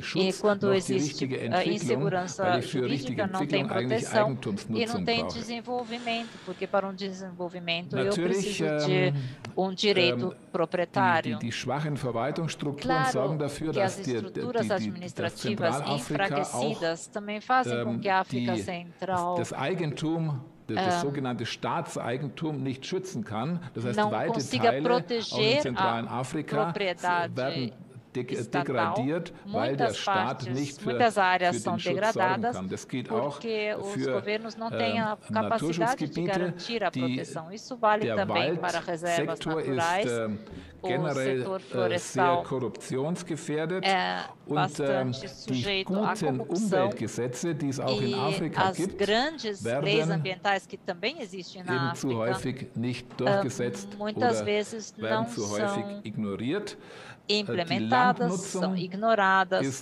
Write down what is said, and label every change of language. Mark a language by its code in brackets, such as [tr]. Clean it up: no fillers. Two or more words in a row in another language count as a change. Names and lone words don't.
[pt] E quando existe insegurança jurídica, não tem proteção e não tem desenvolvimento, porque para um desenvolvimento eu preciso de um direito proprietário. Claro que as estruturas administrativas enfraquecidas também fazem com que a África Central [de] das sogenannte Staatseigentum nicht schützen kann. Das heißt, [pt] não [de] weite [pt] consiga [de] Teile [pt] proteger [de] auch in zentralen Afrika werden degradiert, weil der Staat nicht für [pt] muitas áreas [de] den [pt] são [de] Schutz [pt] degradadas [de] sorgen kann. Das geht auch [pt] porque os [de] für [pt] governos não têm a capacidade de garantir a proteção. Isso vale também para reservas naturais. O setor florestal é bastante sujeito à corrupção e as grandes leis ambientais que também existem na África muitas vezes não são implementadas, são ignoradas.